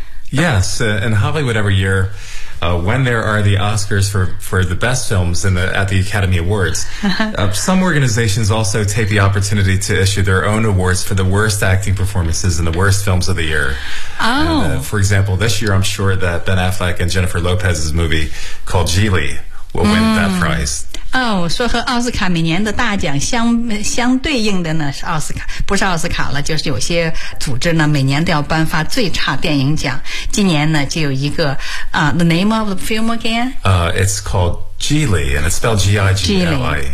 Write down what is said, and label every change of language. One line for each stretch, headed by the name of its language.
English: Yes, in Hollywood every yearwhen there are the Oscars for the best films at the Academy Awards, 、some organizations also take the opportunity to issue their own awards for the worst acting performances and the worst films of the year. Oh. And, for example, this year I'm sure that Ben Affleck and Jennifer Lopez's movie called Geely will win that prize.
Chinese: 哦，说和奥斯卡每年的大奖相对应的呢是奥斯卡，不是奥斯卡了，就是有些组织呢每年都要颁发最差电影奖。今年呢就有一个啊、，
English: The name of the film again? It's called Geely, and it's spelled G-I-G-E-L-I.